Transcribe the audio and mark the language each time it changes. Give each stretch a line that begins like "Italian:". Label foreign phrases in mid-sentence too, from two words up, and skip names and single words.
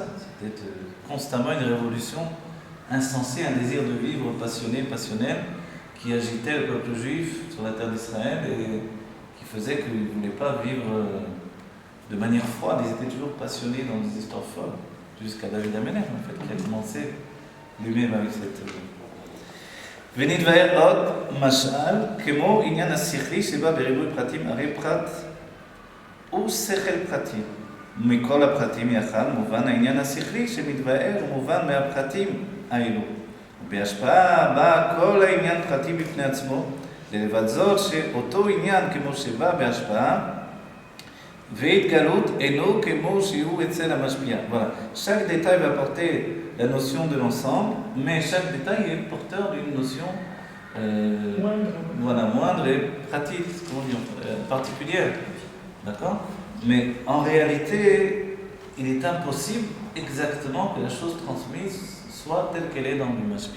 French: C'était constamment une révolution insensée, un désir de vivre passionné, passionnel, qui agitait le peuple juif sur la terre d'Israël et qui faisait qu'ils ne voulaient pas vivre de manière froide. Ils étaient toujours passionnés dans des histoires folles, jusqu'à David Amelech, en fait, qui a commencé lui-même avec cette...
Hebrew: ונתבהר עוד משל, כמו עניין השכלי שבא בריבוי פרטים, הרי פרט הוא שכל פרטי. מכל הפרטים יחד מובן העניין השכלי שמתבהר ומובן מהפרטים האלו. בהשפעה בא כל העניין פרטי בפני עצמו, לבד זאת שאותו עניין כמו שבא בהשפעה והתגלות אינו כמו שהוא אצל המשפיע.
French: Voilà. Chaque détail va porter la notion de l'ensemble, mais chaque détail est porteur d'une notion moindre et pratique, particulière. D'accord? Mais en réalité, il est impossible exactement que la chose transmise soit telle qu'elle est dans le mashpia.